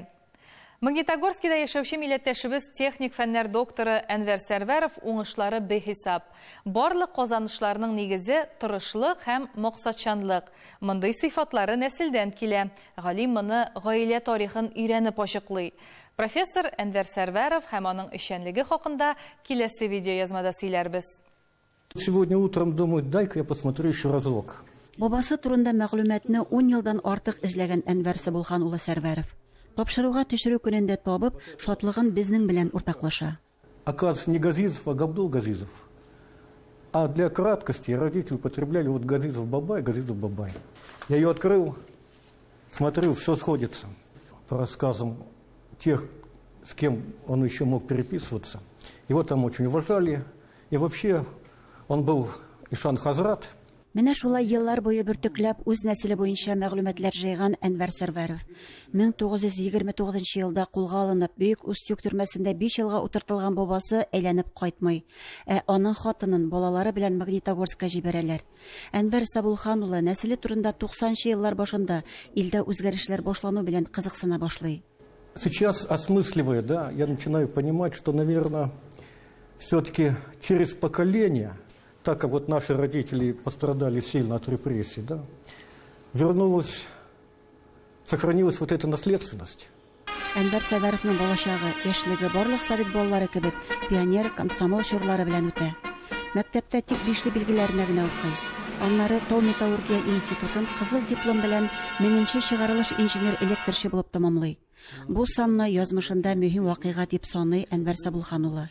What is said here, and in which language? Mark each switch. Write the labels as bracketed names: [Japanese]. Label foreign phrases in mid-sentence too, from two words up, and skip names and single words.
[Tatar] Магнитогорскида яшәүче милләттәшебез техник фәннәр докторы Әнвәр Сәрвәров уңышлары бехисап. Барлык казанышларның нигезе тырышлык һәм максатчанлык. Мондый сыйфатлары нәселдән килә. Галим моны гаилә тарихын өйрәнеп ачыклый. Профессор Әнвәр Сәрвәров һәм аның эшчәнлеге хакында киләсе видеоязмада сөйләрбез. [Russian] Сегодня утром думаю, дай-ка я посмотрю еще разок. [Tatar] Бабасы турында мәгълүматны 10 елдан артык эзләгән Әнвәр Сабулхан улы Сәрвәров. Тапшыруга төшерү көнендә табып, шатлыгын безнең белән уртаклаша. [Russian] Оказывается, не Газизов, а Габдул Газизов. А для краткости родители употребляли вот Газизов-Бабай, Газизов-Бабай. Я ее открыл, смотрю, все сходится. По рассказам тех, с кем он еще мог переписываться. Его там очень уважали. И вообще он был Ишан Хазрат. [Tatar] Менә шулай еллар буе бөртекләп үз нәселе буенча мәгълүматлар җыйган Әнвәр Сәрвәров 1929 елда кулга алынып, Бөек Устюг төрмәсендә 5 елга утыртылган бабасы әйләнеп кайтмый. Аның хатынын балалары белән Магнитогорска җибәрәләр. Әнвәр Сабулхан улы нәселе турында 90-нчы еллар башында илдә үзгәрешләр башлану белән кызыксына башлый. [Russian] Сейчас, осмысливая, да, я начинаю понимать, что, наверное, все-таки через поколение, так как вот наши родители пострадали сильно от репрессий, да, сохранилась вот эта наследственность. [Tatar] Әнвәр Сәрвәровның балачагы, яшьлеге барлык совет балалары кебек пионер, комсомол чорлары белән үтә. Мәктәптә тик 5-ле билгеләрне генә укый. Аннары Тау металлургия институтын кызыл диплом белән 1000-нче чыгарылыш инженер-электрче булып тәмамлый. Бу санны язмышында мөһим вакыйга дип саный Әнвәр Сабулхан улы.